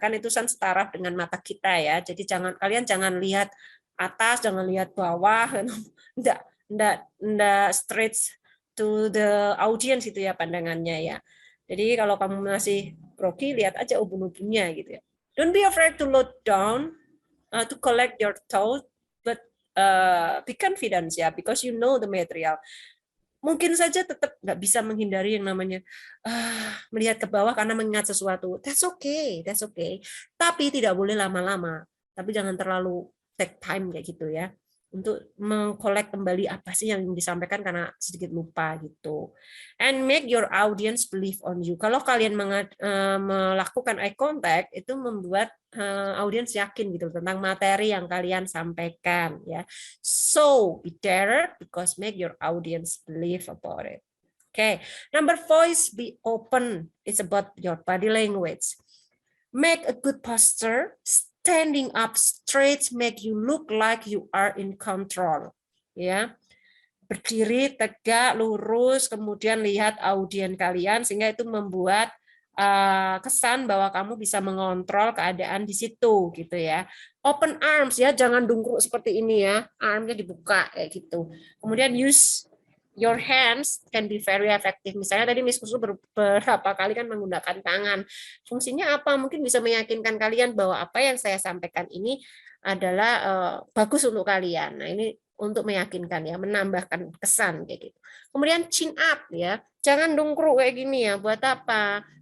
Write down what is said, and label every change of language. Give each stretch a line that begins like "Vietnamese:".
Indonesian: Kan itu setara dengan mata kita ya. Jadi kalian jangan lihat atas, jangan lihat bawah, enggak
English: straight to the audience
Indonesian: itu ya pandangannya ya. Jadi kalau kamu masih grogi, lihat aja ubun-ubunnya gitu ya.
English: Don't be afraid to look down, to collect your thoughts, but be confident ya, because you know the material.
Indonesian: Mungkin saja tetap nggak bisa menghindari yang namanya melihat ke bawah karena mengingat sesuatu.
English: That's okay.
Indonesian: Tapi tidak boleh lama-lama. Tapi jangan terlalu
English: take time
Indonesian: kayak gitu ya, untuk mengkolek kembali apa sih yang disampaikan karena sedikit lupa gitu.
English: And make your audience believe on you.
Indonesian: Kalau kalian melakukan eye contact, itu membuat audience yakin gitu tentang materi yang kalian sampaikan ya.
English: So be direct because make your audience believe about it. Okay. Number 4 is be open. It's about your body language. Make a good posture. Standing up straight make you look like you are in control.
Indonesian: Ya, berdiri tegak, lurus, kemudian lihat audien kalian sehingga itu membuat kesan bahwa kamu bisa mengontrol keadaan di situ gitu ya.
English: Open arms
Indonesian: ya, jangan dungkruk seperti ini ya, armnya dibuka kayak gitu.
English: Kemudian use your hands can be very effective.
Indonesian: Misalnya tadi Miss Kusu beberapa kali kan menggunakan tangan. Fungsinya apa? Mungkin bisa meyakinkan kalian bahwa apa yang saya sampaikan ini adalah bagus untuk kalian. Nah, ini untuk meyakinkan ya, menambahkan kesan kayak gitu. Kemudian
English: chin up
Indonesian: ya. Jangan dungkruk kayak gini ya. Buat apa?